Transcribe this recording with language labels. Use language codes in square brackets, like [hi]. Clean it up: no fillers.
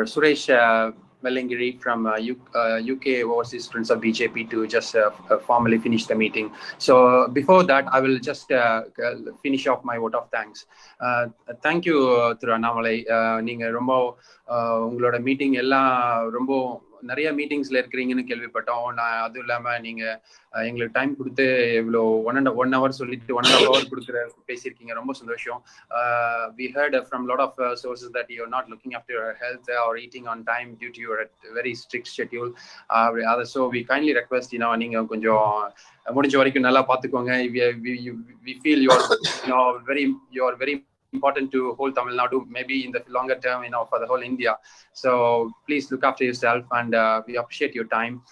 [en] Suresh Mellingiri from UK Overseas Friends of BJP to just formally finish the meeting. So before that I will just finish off my vote of thanks. Thank you [ta] Thiru Annamalai. நீங்க ரொம்ப உங்களோட meeting எல்லாம் ரொம்ப நிறைய மீட்டிங்ஸ்ல இருக்கிறீங்கன்னு கேள்விப்பட்டோம். நான் அதுவும் இல்லாம நீங்க எங்களுக்கு டைம் கொடுத்து இவ்வளோ 1 hour சொல்லிட்டு 1.5 hour பேசியிருக்கீங்க. ரொம்ப சந்தோஷம். [en] We heard from a lot of sources that you're not looking after your health or eating on time due to your very strict schedule. So we kindly request, [ta] நீங்க கொஞ்சம் முடிஞ்ச வரைக்கும் நல்லா பார்த்துக்கோங்க. [en] We feel you're very important to whole Tamil Nadu, maybe in the longer term, for the whole India. So please look after yourself, and we appreciate your time.